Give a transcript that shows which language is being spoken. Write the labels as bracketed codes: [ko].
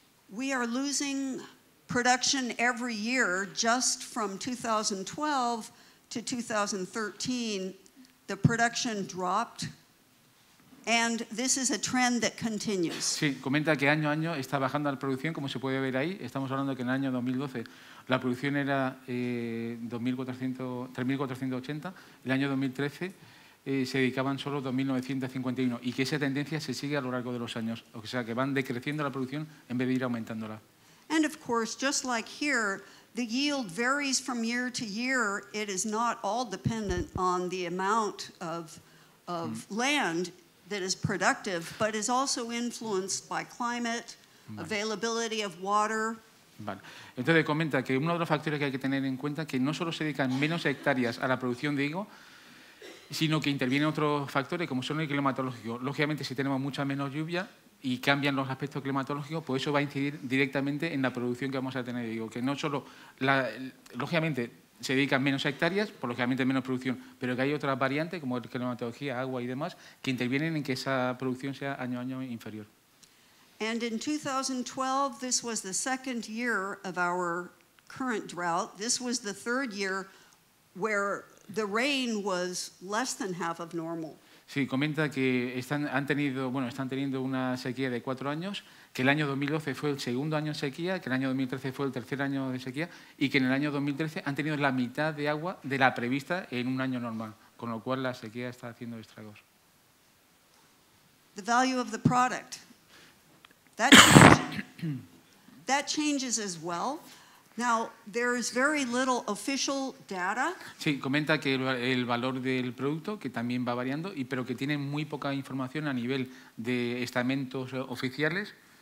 [en] We are losing production every year just from 2012 to 2013. The production dropped, and this is a trend that continues. [es] Sí, comenta que año a año está bajando la producción, como se puede ver ahí. Estamos hablando que en el año 2012 la producción era 3.480, el año 2013 se dedicaban solo 2.951 y que esa tendencia se sigue a lo largo de los años, o sea que van decreciendo la producción en vez de ir aumentándola. [en] And of course, just like here, the yield varies from year to year. It is not all dependent on the amount of land that is productive, but is also influenced by climate, availability of water. [es] Vale. Entonces comenta que uno de los factores que hay que tener en cuenta es que no solo se dedican menos hectáreas a la producción de higo, sino que intervienen otros factores como son el climatológico. Lógicamente, si tenemos mucha menos lluvia y cambian los aspectos climatológicos, pues eso va a incidir directamente en la producción que vamos a tener de higo. Que no solo, lógicamente, se dedican menos hectáreas, por lógicamente menos producción, pero que hay otras variantes como la climatología, agua y demás, que intervienen en que esa producción sea año a año inferior. [en] And in 2012, this was the second year of our current drought. This was the third year where the rain was less than half of normal. [es] Sí, comenta que están teniendo una sequía de 4 años, que el año 2012 fue el segundo año de sequía, que el año 2013 fue el tercer año de sequía y que en el año 2013 han tenido la mitad de agua de la prevista en un año normal, con lo cual la sequía está haciendo estragos. [en] The value of the product. That changes as well. Now, there is very little official data. [es] Sí, comenta que el valor del producto, que también va variando, pero que tiene muy poca información a nivel de estamentos oficiales.